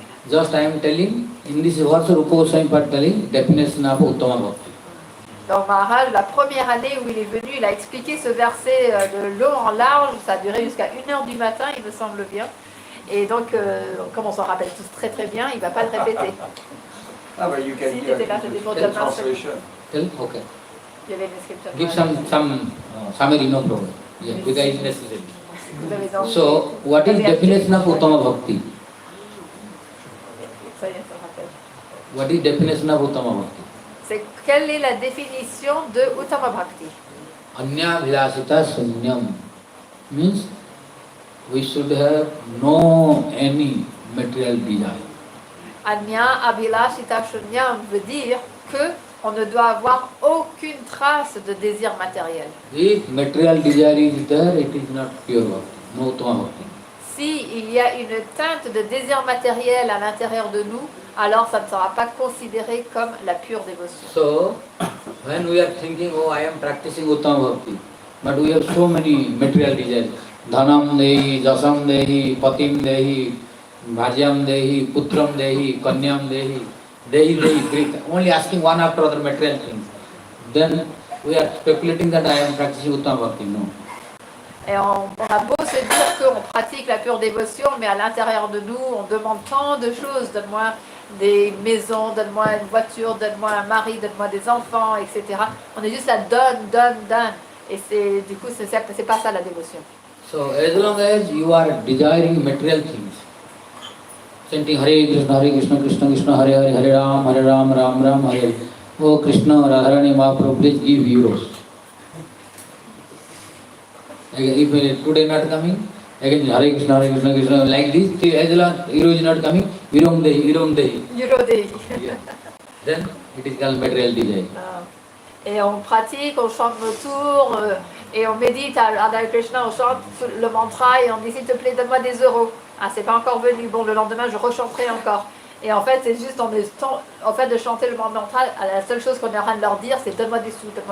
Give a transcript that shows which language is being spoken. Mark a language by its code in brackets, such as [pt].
[en] Just I am telling, in this verse Rupa Goswami telling definition of Uttama Bhakti. [fr] Donc Maharaj, la première année où il est venu, il a expliqué ce verset de long en large, ça a duré jusqu'à 1h du matin, il me semble bien. Et donc, comme on s'en rappelle tous très très bien, il ne va pas le répéter. [en] Ah, but you can [fr] Si, [en] give [fr] t'étais là, c'était pour [en] the [fr] dire [en] translation. Tell? Okay. [fr] Il y avait une description. [en] Give some summary, no problem. Yeah, because it's necessary. [fr] Vous avez donc- [en] So, what is definition of Uttama Bhakti? [fr] Ça y est, ça rappelle. [en] What is definition of Uttama Bhakti? [fr] C'est quelle est la définition de Uttama Bhakti? [sa] Anya Vilasita Sunyam [en] means we should have no any material desire. [sa] Anya Abhilashita Shunyam [fr] veut dire que on ne doit avoir aucune trace de désir matériel. [en] If material desire is there, it is not pure bhakti, no Uttama Bhakti. [fr] Si il y a une teinte de désir matériel à l'intérieur de nous, alors ça ne sera pas considéré comme la pure dévotion. [en] So, when we are thinking, oh, I am practicing Uttama Bhakti, but we have so many material desires. [sa] Dhanam dehi, jasam dehi, patim dehi, bharyam dehi, putram dehi, kanyam dehi, dehi, only asking one after other material things. [en] Then we are speculating that I am practicing Uttama Bhakti. No. [fr] Et on a beau se dire qu'on pratique la pure dévotion, mais à l'intérieur de nous, on demande tant de choses. Donne-moi des maisons, donne-moi une voiture, donne-moi un mari, donne-moi des enfants, etc. On est juste là, donne. Et du coup, c'est pas ça la dévotion. [en] So as long as you are desiring material things, chanting Hare Krishna, Krishna Krishna, Hare Hare, Hare Ram, Ram Ram, Hare Hare. Oh Krishna, Radharani Mahaprabhu, please give euros. If today not coming, again Hare Krishna, Krishna, like this, till as long as euro is not coming, [sa] Virom Dehi. [en] Yeah. Then it is called material desire. [fr] Et on pratique, on chante nos tours, et on médite à Hare Krishna, on chante le mantra et on dit s'il te plaît donne-moi des euros. Ah c'est pas encore venu, bon le lendemain je rechanterai encore. Et en fait c'est juste en fait de chanter le mantra, la seule chose qu'on est en train de leur dire c'est donne-moi des sous.